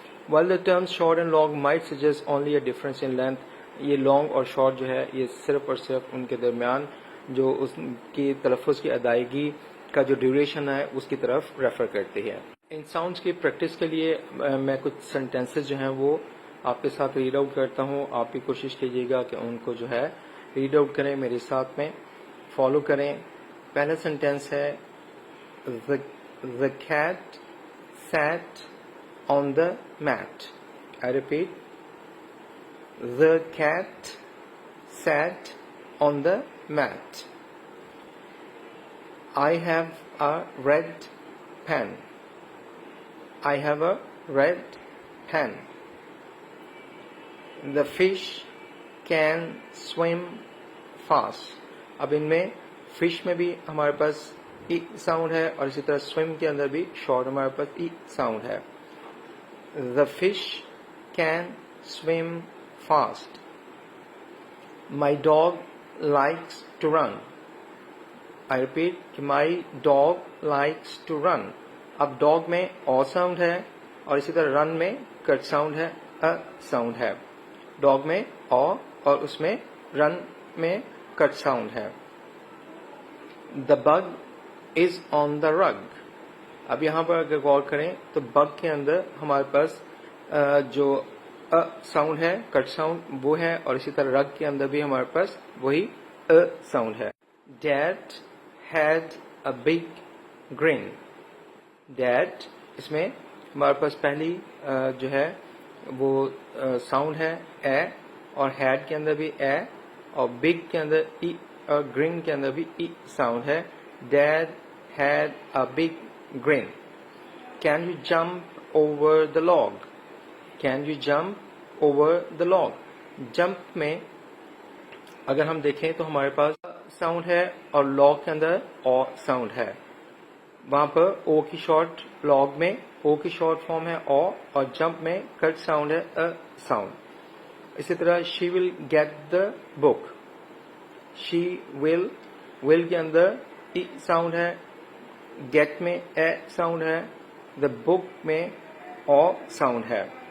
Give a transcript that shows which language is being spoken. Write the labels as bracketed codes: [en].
[en] While the terms short and long might suggest only a difference in length, [hi] ये long और short जो है ये सिर्फ और सिर्फ उनके दरमियान जो उसकी तलफ़ुज़ की अदायगी का जो ड्यूरेशन है उसकी तरफ रेफर करती है। इन साउंड्स की प्रैक्टिस के लिए मैं कुछ सेंटेंसेस जो हैं वो आपके साथ रीड आउट करता हूँ। आप भी कोशिश कीजिएगा कि उनको जो है रीड आउट करें, मेरे साथ में फॉलो करें। पहला सेंटेंस है [en] The cat sat on the mat. I repeat, the cat sat on the mat. I have a red pen. I have a red pen. The fish can swim fast. [hi] अब इनमें fish में भी हमारे पास ई sound है और इसी तरह swim के अंदर भी शॉर्ट हमारे पास ई साउंड है। [en] The fish can swim fast. My dog likes to run. I repeat, my dog likes to run. [hi] अब डॉग में ओ साउंड है और इसी तरह रन में कट साउंड है, अ साउंड है। डॉग में ओ और उसमें रन में कट साउंड है। [en] The bug is on the rug. [hi] अब यहाँ पर अगर गौर करें तो बग के अंदर हमारे पास जो अ साउंड है, कट साउंड वो है और इसी तरह रग के अंदर भी हमारे पास वही अ साउंड है। [en] Dad had a big grin. [hi] Dad इसमें हमारे पास पहली जो है वो साउंड है ए और हैड के अंदर भी ए और बिग के अंदर ई और ग्रिन के अंदर भी ई साउंड है। [en] Dad had a big grin. Can you jump over the log? Can you jump over the log? [hi] Jump में अगर हम देखें तो हमारे पास साउंड है और लॉग के अंदर ओ साउंड है। वहां पर ओ की शॉर्ट, लॉग में ओ की शॉर्ट फॉर्म है ओ और जंप में कट साउंड है अ साउंड। इसी तरह [en] She will get the book. [hi] She will के अंदर ई साउंड है, गेट में ए साउंड है, द बुक में ओ साउंड है।